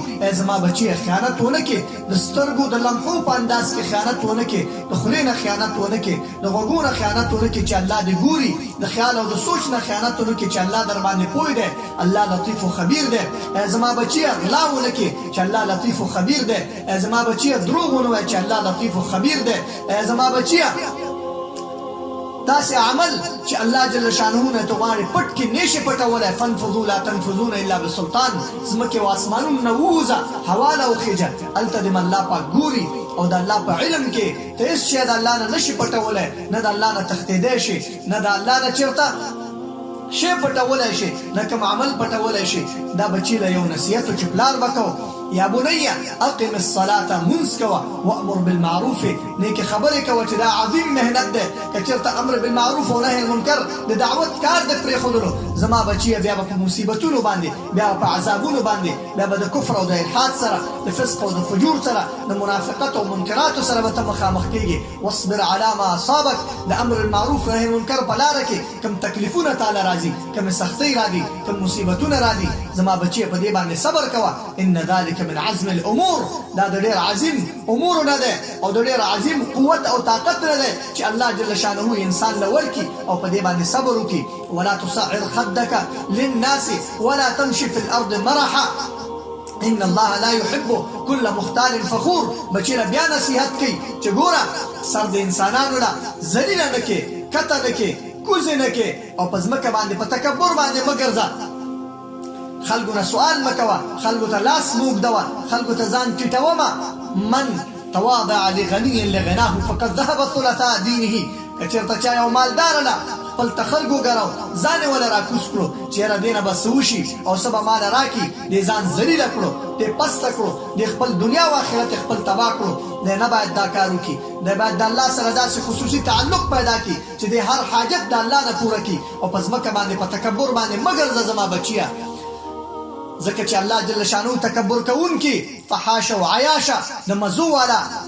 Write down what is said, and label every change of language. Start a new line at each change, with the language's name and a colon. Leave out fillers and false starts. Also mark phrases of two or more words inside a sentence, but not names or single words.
Pashto: ای زما بچیه، خیانت ونه کړې، د سترګو د لمحو په انداز کې خیانت ونه کړې، د خولې نه خیانت ونه کړې، د غوږونو خیانت ونه کړې چې الله دې ګوري، د خیال او د سوچ نه خیانت ونه کړې چې الله در باندې پوه دی، الله
Arabic: لطیف و خبیر
Pashto: دی. ای زما بچیه، غلا ونه کړې چې الله
Arabic: لطیف و خبیر
Pashto: دی. ای زما بچیه، دروغ ونه وایه چې الله
Arabic: لطیف و خبیر
Pashto: دی. ای زما بچیه، داسې عمل چې الله
Arabic: جل شانه
Pashto: نه ته غواړي پټ کې نشي پټولی.
Arabic: فانفذوا لا تنفذون الا بسلطان.
Pashto: ځمکې او اسمانونو نه ووځه، هوا له وخېجه، هلته دې الله پاک ګوري او د الله په علم کې ته هېڅ شی د الله نه نشي پټولی، نه د الله نه تښتېدی شي، نه د الله نه چېرته شی پټولی شي نه کوم عمل پټولی شي دا بچي له یو نصیحت چې پلار به کو
Arabic: یا بنیه اقم الصلاه
Pashto: منځ کوه
Arabic: وامر بالمعروف
Pashto: نیکې خبرې کوه چې دا عظیم مهنت دی که چېرته
Arabic: امر بالمعروف
Pashto: او
Arabic: نهي المنکر
Pashto: د دعوت کار د پرېښودلو زما بچیه بیا به په مصیبتونو باندې بیا به په عذابونو باندې بیا به د کفر او د الحاد سره د فسق او د فجور سره د منافقت او منکراتو سره به ته مخامخ کېږي
Arabic: واصبر على ما اصابك
Pashto: د
Arabic: امر المعروف نهي المنکر
Pashto: په لاره کې کوم تکلیفونه تاله راځي کوم سختۍ راځي کوم مصیبتونه راځي زما بچیه په دې باندې صبر کوه
Arabic: ان ذلك من عزم الامور
Pashto: دا د ډېر عظیم امور نه ده او د ډېر عظیم قوت او طاقت نه ده چې الله
Arabic: جل شانه
Pashto: انسان له ورکي او په دې باندې صبر وکي
Arabic: ولا تصعر خدك للناس ولا تمشي في الارض مرحا ان الله لا يحب كل مختال فخور
Pashto: بچی له بیا نصیحت کوي چې ګوره سر د انسانانو لا ذلیل نه کې کته نه کې کوزه نه کې او په ځمکه باندې په تکبر باندې مګرځه خلقو نه سوال مکوه خلقو ته لاس موږدوه خلقو ته ځان ټیټومه
Arabic: من تواضع لغني لغناه فقد ذهب ثلثاء دينه
Pashto: که چېرته چا یو مالدار نه خپل ته خلکو ګرو ځان یې وله راکوز کړو چې یاره دې نه به څه وشي او څه به ماله راکړي دې ځان ذلیله کړو دې پسته کړو دې خپل دنیا او آخرت خپل تباه کړو دی نه باید دا کار وکړي دی باید د الله سره داسې خصوصي تعلق پیدا کړي چې د هر حاجت د الله نه پوره کړي او په ځمکه باندې په تکبر باندې مه ګرځه زما بچیه ځکه چې الله
Arabic: جل شانو
Pashto: تکبر کوونکي فحاشه او عیاشه د مزو والا